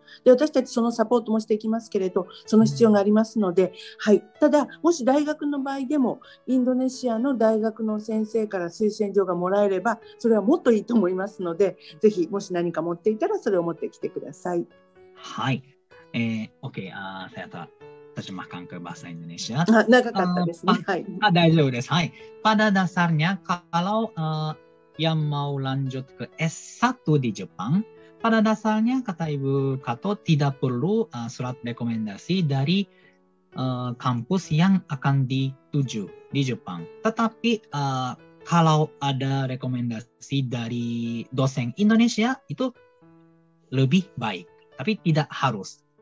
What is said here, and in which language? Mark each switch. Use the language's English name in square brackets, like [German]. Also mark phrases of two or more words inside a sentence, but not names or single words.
[Japanese] で、私たちそのサポートもしていきますけれど、その必要がありますので、はい。ただ、もし大学の場合でも、インドネシアの大学の先生から推薦状がもらえれば、それはもっといいと思いますので、ぜひ、もし何か持っていたら、それを持ってきてください。はい。OK. [Indonesian] Saya terjemahkan ke bahasa Indonesia. [Japanese] 長かったですね。はい。大丈夫です。 [Indonesian] はい。Pada dasarnya, kalau yang mau lanjut ke S1 di Jepang, pada dasarnya kata Ibu Kato tidak perlu surat rekomendasi dari kampus yang akan dituju di Jepang. Tetapi kalau ada rekomendasi dari dosen Indonesia itu lebih baik, tapi tidak harus.